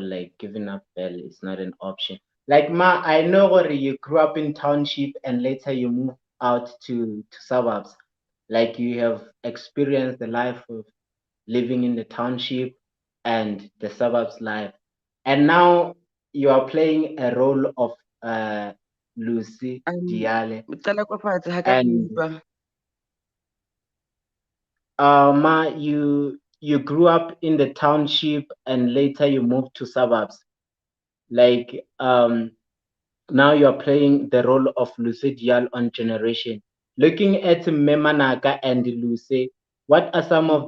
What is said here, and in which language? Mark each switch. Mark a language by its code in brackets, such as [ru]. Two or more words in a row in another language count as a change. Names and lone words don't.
[en] Like giving up early is not an option. Like ma, I know what you grew up in township and later you move out to suburbs. Like you have experienced the life of living in the township and the suburbs life, and now you are playing a role of Lucy Diale. [st] Qala ko fatshe ha ka ke [en] And utlwa. ma, you grew up in the township and later you moved to suburbs. Like now you are playing the role of Lucy Dial on Generation. Looking at Memanaka and Lucy, what are some of